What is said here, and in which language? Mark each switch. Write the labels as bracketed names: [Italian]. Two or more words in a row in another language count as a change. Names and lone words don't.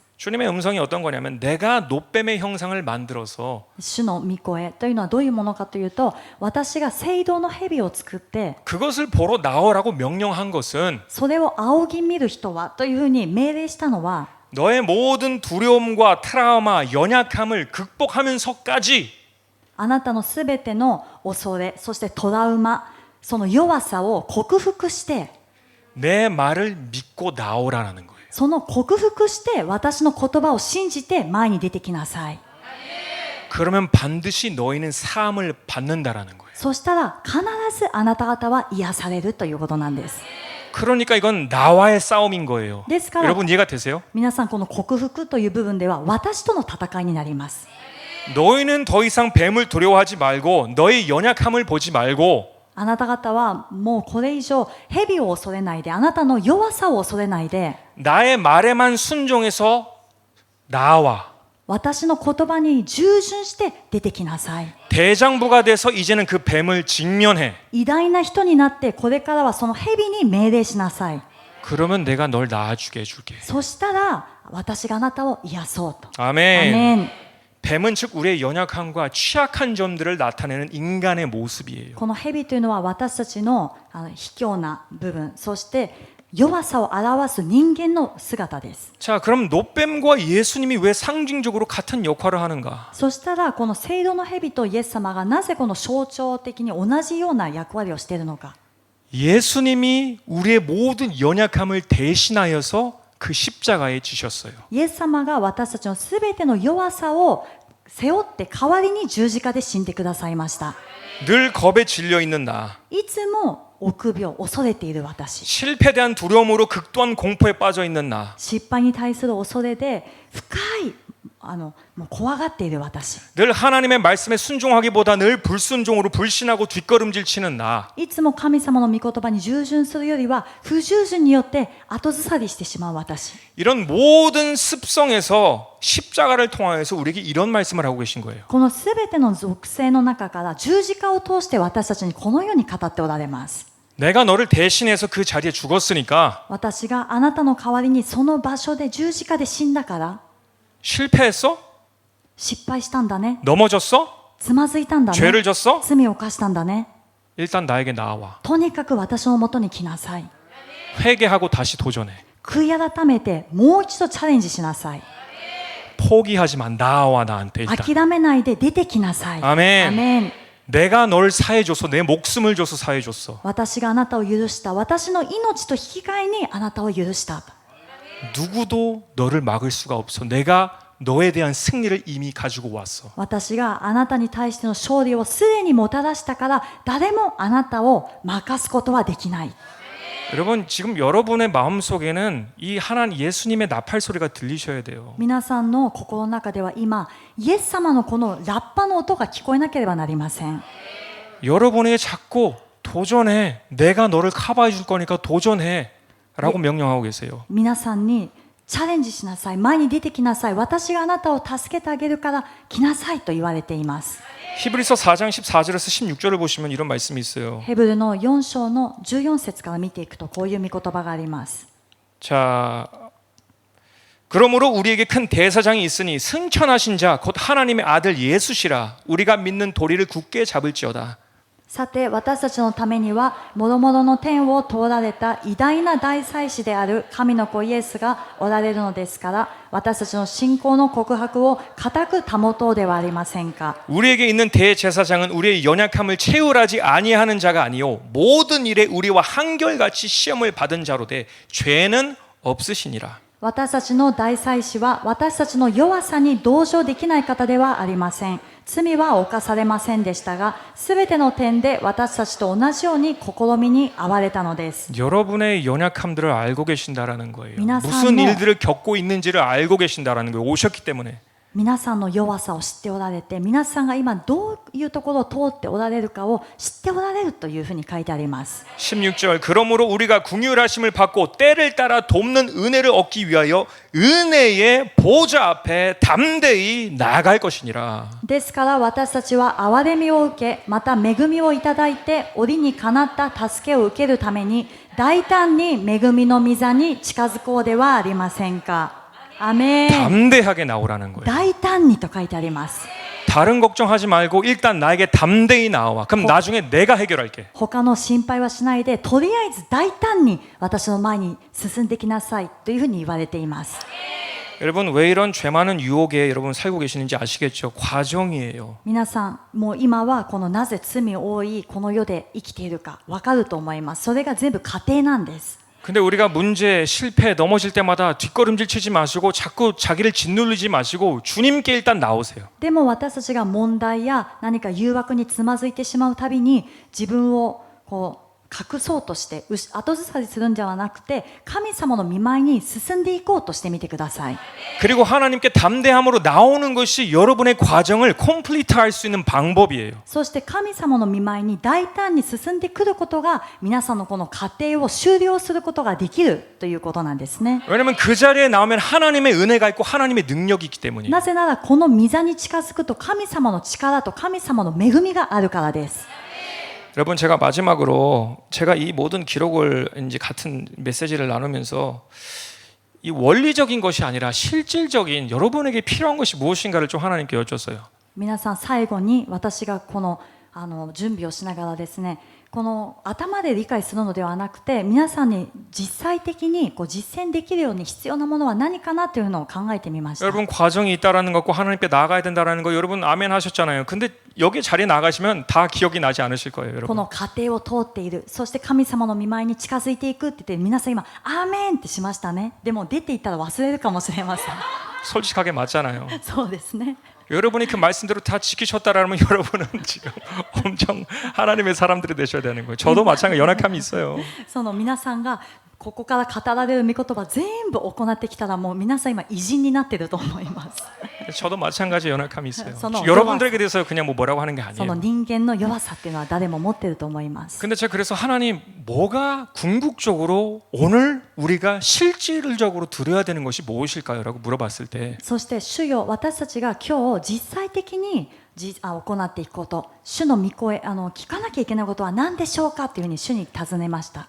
[Korean] 주님의 음성이 어떤 거냐면 내가 노뱀의 형상을 만들어서 [Japanese] 主の御声というのはどういうものかというと、私が聖堂の蛇を作って [Korean] 그것을 보러 나오라고 명령한 것은 [Japanese] それを仰ぎ見る人はというふうに命令したのは、 [Korean] 너의 모든 두려움과 트라우마, 연약함을 극복하면서까지 [Japanese] あなたのすべての恐れ、そしてトラウマ、その弱さを克服して、 [Korean] 내 말을 믿고 나오라는 거예요. [Japanese] その克服して私の言葉を信じて前に出てきなさい。 [Korean] 그러면 반드시 너희는 사함을 받는다라는 거예요. [Japanese] そしたら必ずあなた方は癒されるということなんです。 [Korean] 그러니까 이건 나와의 싸움인 거예요. [Japanese] ですから [Korean] 여러분 이해가 되세요? [Japanese] 皆さんこの克服という部分では私との戦いになります。 [Korean] 너희는 더 이상 뱀을 두려워하지 말고 너희 연약함을 보지 말고 [Japanese] あなた方はもうこれ以上蛇を恐れないで、あなたの弱さを恐れないで、 [Korean] 나의 말에만 순종해서 나와. [Japanese] 私の言葉に従順して出てきなさい。 [Korean] 대장부가 돼서 이제는 그 뱀을 직면해. [Japanese] 偉大な人になってこれからはその蛇に命令しなさい。 [Korean] 그러면 내가 널 낳아주게 해줄게. [Japanese] そしたら私があなたを癒そうと。 [Korean] 아멘. [Japanese] アメン。 [Korean] 뱀은 즉 우리의 연약함과 취약한 점들을 나타내는 인간의 모습이에요. [Japanese] この蛇というのは私たちの卑怯な部分、そして弱さを表す人間の姿です。 [Korean] 자, 그럼 노뱀과 예수님이 왜 상징적으로 같은 역할을 하는가? [Japanese] そしたらこの聖堂の蛇とイエス様がなぜこの象徴的に同じような役割をしているのか。 [Korean] 예수님이 우리의 모든 연약함을 대신하여서 그 십자가에 지셨어요. [Japanese] イエス様が私たちのすべての弱さを背負って代わりに十字架で死んでくださいました。 [Korean] 늘 겁에 질려 있는 나, [Japanese] いつも臆病、恐れている私、 [Korean] 실패에 대한 두려움으로 극도한 공포에 빠져 있는 나, [Japanese] 失敗に対する恐れで深いもう怖がっている私、 [Korean] 늘 하나님의 말씀에 순종하기보다 늘 불순종으로 불신하고 뒷걸음질 치는 나, [Japanese] いつも神様の御言葉に従順するよりは不従順によって後ずさりしてしまう私、 [Korean] 이런 모든 습성에서 십자가를 통하여서 우리에게 이런 말씀을 하고 계신 거예요. [Japanese] このすべての属性の中から十字架を通して私たちにこのように語っておられます。 [Korean] 내가 너를 대신해서 그 자리에 죽었으니까 [Japanese] 私があなたの代わりにその場所で十字架で死んだから [Korean] 실패했어? [Japanese] 失敗したんだね、 [Korean] 넘어졌어? [Japanese] つまずいたんだね、 [Korean] 죄를 졌어? [Japanese] 罪を犯したんだね、 [Korean] 일단 나에게 나와. [Japanese] とにかく私のもとに来なさい、 [Korean] 회개하고 다시 도전해. [Japanese] 悔い改めてもう一度チャレンジしなさい、 [Korean] 포기하지 마. 나와 나한테 일단. [Japanese] 諦めないで出てきなさい。 [Korean] 아멘. [Japanese] アメン。 [Korean] 내가 널 사해줘서 내 목숨을 줘서 사해줬어. [Japanese] 私があなたを許した。私の命と引き換えにあなたを許した。 [Korean] 누구도 너를 막을 수가 없어. 내가 너에 대한 승리를 이미 가지고 왔어. [Japanese] 私があなたに対しての勝利をすでにもたらしたから誰もあなたを任すことはできない。 [Korean] 여러분 지금 여러분의 마음속에는 이 하나님 예수님의 나팔 소리가 들리셔야 돼요. [Japanese] 皆さんの心の中では今イエス様のこのラッパの音が聞こえなければなりません。 [Korean] 여러분에게 자꾸 도전해. 내가 너를 커버해 줄 거니까 도전해. 라고 명령하고 계세요. [Japanese] 皆さんにチャレンジしなさい、前に出てきなさい、私があなたを助けてあげるから来なさいと言われています。 [Korean] 히브리서 4장 14절에서 16절을 보시면 이런 말씀이 있어요. [Japanese] ヘブルの4章の14節から見ていくとこういう御言葉があります。 [Korean] 자, 그러므로 우리에게 큰 대사장이 있으니 승천하신 자 곧 하나님의 아들 예수시라. 우리가 믿는 도리를 굳게 잡을지어다. [Japanese] さて私たちのためにはもろもろの天を通られた偉大な大祭司である神の子イエスがおられるのですから私たちの信仰の告白を固く保とうではありませんか。 [Korean] 우리에게 있는 대제사장은 우리의 연약함을 채울하지 아니하는 자가 아니요 모든 일에 우리와 한결같이 시험을 받은 자로 돼 죄는 없으시니라. [Japanese] 私たちの大祭司は私たちの弱さに同情できない方ではありません。罪は犯されませんでしたが、すべての点で私たちと同じように試みに遭われたのです。 [Korean] 여러분의 연약함들을 알고 계신다라는 거예요. 미나산 무슨 뭐- 일들을 겪고 있는지를 알고 계신다라는 거예요. 오셨기 때문에. [Japanese] 皆さんの弱さを知っておられて、皆さんが今どういうところを通っておられるかを知っておられるというふうに書いてあります。 [Korean] 16절 그러므로 우리가 긍휼하심을 받고 때를 따라 돕는 은혜를 얻기 위하여 은혜의 보좌 앞에 담대히 나아갈 것이니라. [Japanese] ですから私たちは憐れみを受け、また恵みをいただいて折にかなった助けを受けるために大胆に恵みの御座に近づこうではありませんか。アメン。 [Korean] 담대하게 나오라는 거예요. [Japanese] 大胆にと書いてあります。 [Korean] 다른 걱정하지 말고 일단 나에게 담대히 나와. 그럼 나중에 내가 해결할게. [Japanese] 他の心配はしないで、とりあえず大胆に私の前に進んできなさいというふうに言われています。 [Korean] 여러분 왜 이런 죄 많은 유혹에 여러분 살고 계시는지 아시겠죠? 과정이에요. [Japanese] 皆さん、もう今はこのなぜ罪多いこの世で生きているか分かると思います。それが全部過程なんです。 [Korean] 근데 우리가 문제, 실패, 넘어질 때마다 뒷걸음질 치지 마시고 자꾸 자기를 짓누르지 마시고 주님께 일단 나오세요. [Japanese] でも私たちが問題や何か誘惑につまずいてしまうたびに自分をこう隠そうとして後ずさりするんではなくて神様の御前に進んでいこうとしてみてください。 [Korean] 그리고 하나님께 담대함으로 나오는 것이 여러분의 과정을 컴플리트할 수 있는 방법이에요. [Japanese] そして神様の御前に大胆に進んでくることが皆さんのこの過程を終了することができるということなんですね。 [Korean] 왜냐하면 그 자리에 나오면 하나님의 은혜가 있고 하나님의 능력이 있기 때문이에요. [Japanese] なぜならこの御座に近づくと神様の力と神様の恵みがあるからです。 [Korean] 여러분 제가 마지막으로 제가 이 모든 기록을 이제 같은 메시지를 나누면서 이 원리적인 것이 아니라 실질적인 여러분에게 필요한 것이 무엇인가를 좀 하나님께 여쭸어요. [Japanese] 皆さん最後に私がこの準備をしながらですね、 この頭で理解するのではなくて皆さんに実際的にこう実践できるように必要なものは何かなというのを考えてみました。 [Korean] 여러분 과정이 있다라는 것과 하나님께 나아가야 된다라는 거 여러분 아멘 하셨잖아요. 근데 여기 자리에 나가시면 다 기억이 나지 않으실 거예요, [Japanese] こ [Korean] 여러분. [Japanese] の過程を通っている、そして神様の御前に近づいていくって言って皆さん今アーメンってしましたね。でも出ていったら忘れるかもしれません。 [Korean] 솔직하게 맞잖아요. [Japanese] そうですね。 [Korean] 여러분이 그 말씀대로 다 지키셨다라면 여러분은 지금 엄청 하나님의 사람들이 되셔야 되는 거예요. 저도 마찬가지 연약함이 있어요. [Japanese] その皆さんがここから語られる御言葉全部行ってきたらもう皆さん今偉人になっていると思います。 [Korean] 저도 마찬가지 연약함이 있어요. 저는 여러분들에게 대해서 그냥 뭐 뭐라고 하는 게 [Japanese] その [Korean] 아니에요. [Japanese] 人間の弱さっていうのは誰も持っていると思います。 [Korean] 근데 제가 그래서 하나님 뭐가 궁극적으로 오늘 우리가 실질적으로 들어야 되는 것이 무엇일까요? 라고 물어봤을 때 [Japanese] そして主よ、私たちが今日実際的に行っていくこと、主の御声聞かなきゃいけないことは何でしょうかというふうに主に尋ねました。